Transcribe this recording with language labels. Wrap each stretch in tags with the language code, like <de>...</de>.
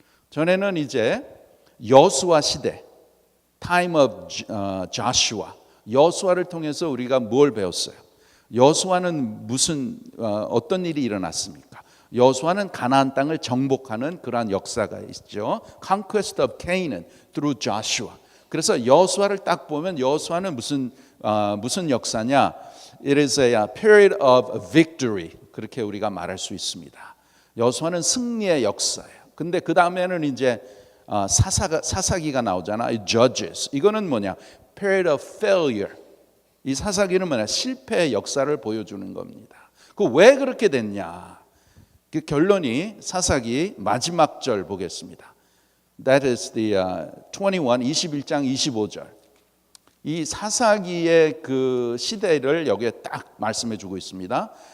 <ko>전에는 이제 여수아 시대,</ko> <en>time of Joshua,</en> <ko>여수아를 통해서 우리가 뭘 배웠어요? 여수아는 무슨 어떤 일이 일어났습니까? 여수아는 가나안 땅을 정복하는 그러한 역사가 있죠.</ko> <en>Conquest of Canaan through Joshua.</en> <ko>그래서 여수아를 딱 보면 여수아는 무슨 역사냐?</ko> <en>It is a period of victory.</en> <ko>그렇게 우리가 말할 수 있습니다. 여수아는 승리의 역사예요. 근데 그 다음에는 이제 사사기가 나오잖아요. Judges. 이거는 뭐냐?</ko> <en>Period of failure.</en> <ko>이 사사기는 뭐냐? 실패의 역사를 보여주는 겁니다. 그 왜 그렇게 됐냐? 그 결론이 사사기 마지막 절 보겠습니다.</ko> <en>That is the</en> <ko>21장 25절. 이 사사기의 그 시대를 여기에 딱 말씀해 주고 있습니다.</ko>